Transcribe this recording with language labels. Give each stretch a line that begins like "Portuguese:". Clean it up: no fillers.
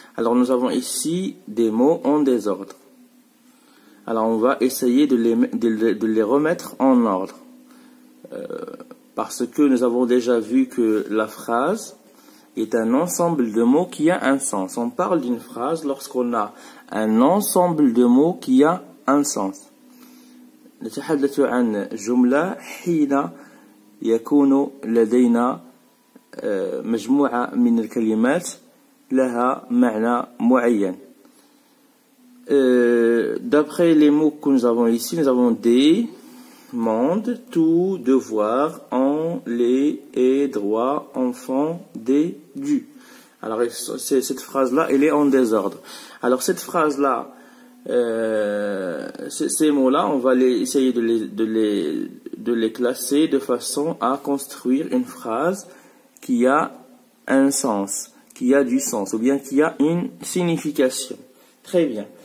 French: Alors nous avons ici des mots en désordre. Alors on va essayer de les remettre en ordre. Parce que nous avons déjà vu que la phrase est un ensemble de mots qui a un sens. On parle d'une phrase lorsqu'on a un ensemble de mots qui a un sens.
Arabic: نتحدث عن جملة حين يكون لدينا مجموعة من الكلمات لها معنى معين.
French: D'après les mots que nous avons ici, nous avons des, monde, tout, devoir, en, les, et, droit, enfant, des, du. Alors cette phrase-là, elle est en désordre. Alors cette phrase-là, ces mots-là, on va essayer de les classer de façon à construire une phrase qui a un sens, qui a du sens, ou bien qui a une signification. Très bien.